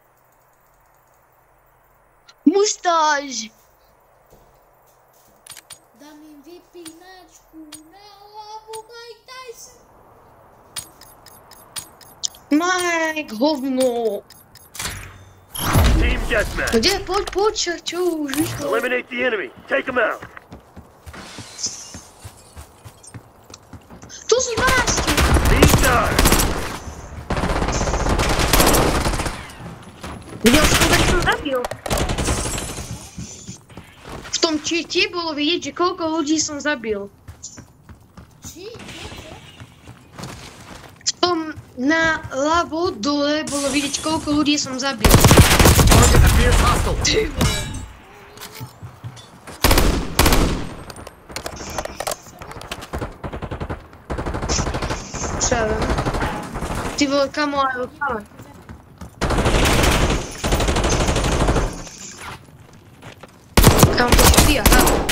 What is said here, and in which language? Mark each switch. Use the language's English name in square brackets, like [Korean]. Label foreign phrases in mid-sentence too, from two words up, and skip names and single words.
[Slovak] Mustáž. Dám im vypínačku na hlavu, Mike Tyson. Mike, hovno. [English] Team deathmatch. [Slovak] Kde? Poď, čo už? [English] Eliminate the enemy. Take him out. [Slovak] Tu sú 12. [English] These guys. [Slovak] Videl si, koľko som zabil? V tom cheate bolo vidieť, že koľko ľudí som zabil. Či? V tom na ľavo dole bolo vidieť, koľko ľudí som zabil. [English] Target appears hostile. [Slovak] Ty vole. Čo ja viem? Ty vole, kamo, aj odpále. Kamo, to si ty, aha.